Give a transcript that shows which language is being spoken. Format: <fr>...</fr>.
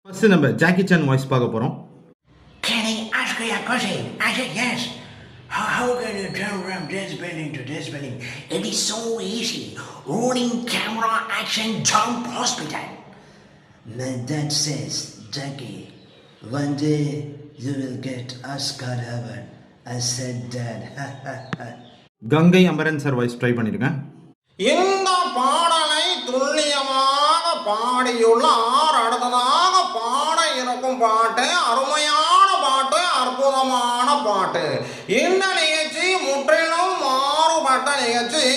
<ta>First நம்ம Jackie Chan voice பார்க்க போறோம்.</ta> <en>Can I ask you a question? I said yes. How can you turn from this building to this building? It is so easy. Rolling camera action jump hospital. My dad says, Jackie, one day you will get Oscar award. I said, Dad.</en> <ta>Ganga Amaran sir voice try பண்ணிருக்கேன். இந்த பாடலை துல்லியமாக பாடியுள்ள அடுத்ததாக பாட இருக்கும் பாட்டு அருமையான பாட்டு, அற்புதமான பாட்டு. இந்த நிகழ்ச்சி முற்றிலும் மாறுபட்ட நிகழ்ச்சி.</ta>